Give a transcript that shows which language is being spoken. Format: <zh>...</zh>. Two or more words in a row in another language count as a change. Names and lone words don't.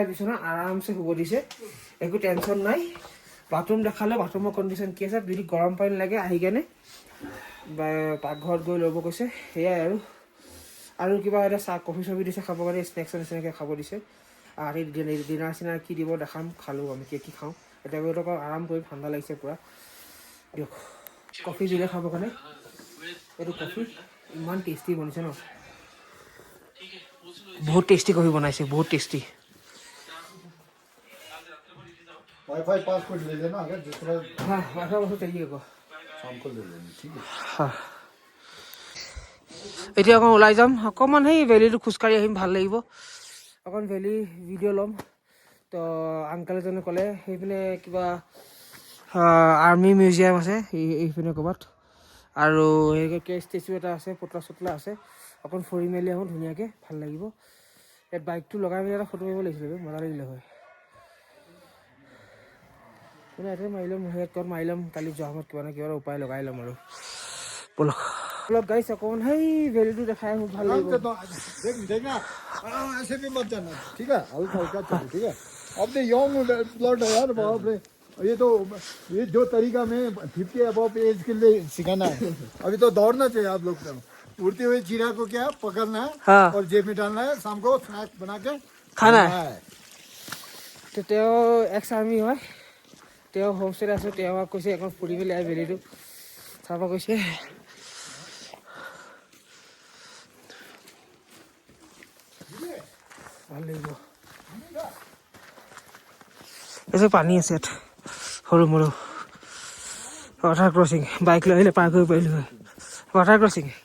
<as>বিচনা আৰামছে শুব দিছে একো টেনশ্যন নাই বাথৰুম দেখালে বাথৰুমৰ কণ্ডিশ্যন কি আছে যদি গৰম পানী লাগে আহি কেনে পাকঘৰত গৈ ল'ব কৈছে সেয়াই আৰু কিবা এটা চাহ কফি চফি দিছে খাব কাৰণে স্নেক্স নিচিনাকৈ খাব দিছে আৰু ডিনাৰ চিনাৰ কি দিব দেখাম খালোঁ আমি কি খাওঁ এতিয়া গৈ অকণ আৰাম কৰি ঠাণ্ডা লাগিছে পূৰা দিয়ক কফি দিলে খাব কাৰণে এইটো কফি ইমান টেষ্টি বনিছে ন বহুত</as> <en>tasty coffee</en> <as>বনাইছে বহুত টেষ্টি</as> <en>WiFi password</en> <hi>ले लेना अगर जिस तरह हाँ</hi> <en>WiFi password</en> <hi>चाहिए को शाम को ले लेना ठीक है</hi> <as>हाँ এতিয়া অকণ ওলাই যাম অকণমান সেই ভেলীটো খোজকাঢ়ি আহিম ভাল লাগিব অকণ</as> <en>valley video'</en> <as>ল'ম তো আংকেল এজনে ক'লে সেইপিনে কিবা</as> <en>army museum</en> <as>আছে এইপিনে ক'ৰবাত আৰু সেই ষ্টেচু এটা আছে পুতলা চুতলা আছে অকণ ফুৰি মেলি আহোঁ ধুনীয়াকৈ ভাল লাগিব ইয়াত বাইকটো লগাই মেলি এটা ফটো মাৰিব লাগিছিলে মজা লাগিলে হয় মানে ইয়াতে মাৰি ল'ম ইয়াত ক'ত মাৰি ল'ম কালি যোৱা সময়ত কিবা কিবা উপায় লগাই ল'ম আৰু ব'লক গাইছ অকণমান সেই ভেলীটো দেখাই মোক ভাল লাগিব</as> <hi>देखना ऐसे भी मत जाना ठीक है हल्का हल्का चलो ठीक है अब तो</hi> <en>young blood</en> <hi>है यार बाप रे ये जो तरीका में 50</hi> <en>above age</en> <hi>के लिए सिखाना है अभी तो दौड़ना चाहिए आप लोग को उड़ते हुए चिड़ा को क्या पकड़ना है हाँ। और जेब में डालना है शाम को स्नैक बना के খানা है</hi> <as>তো তেওঁ</as> <en>ex army</en> <as>হয় তেওঁ হোমষ্টেত আছোঁ তেওঁ কৈছে এখন ফুৰি মেলি আহি ভেলীটো চাব কৈছে ভাল লাগিব এইটো পানী আছে ইয়াত সৰু মৰু</as> <en>water crossing</en> <as>বাইক লৈ আহিলে পাৰ কৰিব পাৰিলোঁ হয়</as> <en>water crossing</en>